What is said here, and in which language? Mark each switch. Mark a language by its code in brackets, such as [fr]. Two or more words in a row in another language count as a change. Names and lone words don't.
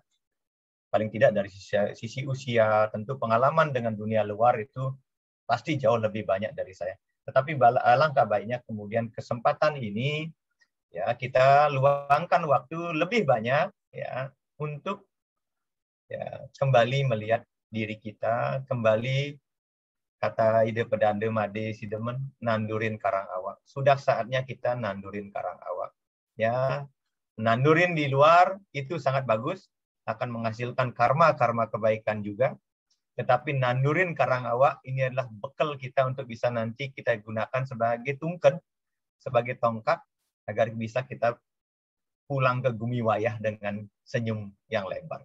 [id] Paling tidak dari sisi usia, tentu pengalaman dengan dunia luar itu pasti jauh lebih banyak dari saya. Tetapi alangkah baiknya kemudian kesempatan ini ya kita luangkan waktu lebih banyak ya untuk ya kembali melihat diri kita, kembali kata ide pedande made sidemen [ban] nandurin karang awak. [id] Sudah saatnya kita [ban] nandurin karang awak. [id] Ya, nandurin di luar itu sangat bagus, akan menghasilkan karma kebaikan juga. Tetapi [ban] nandurin karang awak [id] ini adalah bekal kita untuk bisa nanti kita gunakan sebagai tungken, sebagai tongkat, agar bisa kita pulang ke bumi wayah dengan senyum yang lebar.